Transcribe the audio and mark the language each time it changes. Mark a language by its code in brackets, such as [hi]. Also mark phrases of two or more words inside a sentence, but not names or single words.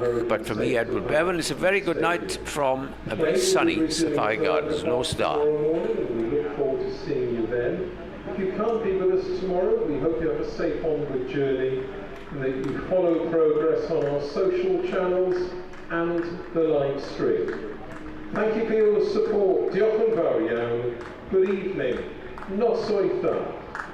[en] But for me, Edward Bevan, it's a very good night from a very sunny Safari Gardens, no star. We look forward to seeing you then. If you can't be with us tomorrow, we hope you have a safe onward journey and that you follow progress on our social channels and the live stream. Thank you for your support. [cy] Diolch yn fawr iawn. [en] Good evening. [cy] Noswaith dda.